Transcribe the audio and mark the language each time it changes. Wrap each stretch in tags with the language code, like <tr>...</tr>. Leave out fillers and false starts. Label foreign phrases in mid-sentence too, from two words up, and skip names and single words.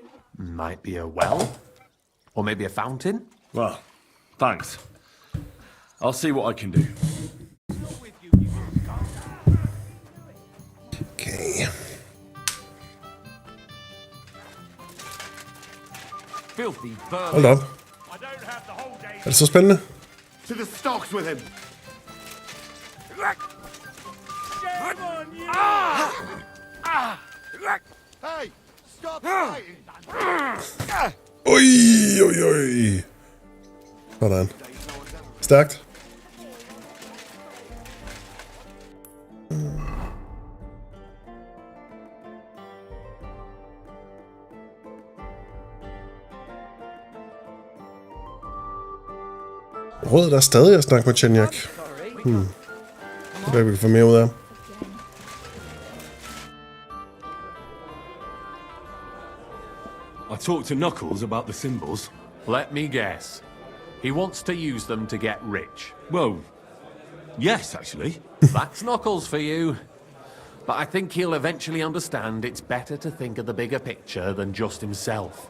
<en>might be a well, or maybe a fountain. Well, thanks. I'll see what I can do. Okay. Filthy</en> <da>Hold op. Er det så spændende?</da> <en>To the stocks with him. Hey, stop fighting.</en> <da>Oj. Sådan. Stærkt. Råd der stadig at snakke med Chenyak. Det vi kan få mere ud af.</da> <en>I talked to Knuckles about the symbols. Let me guess. He wants to use them to get rich. Well, yes, actually. That's Knuckles for you. But I think he'll eventually understand it's better to think of the bigger picture than just himself.</en>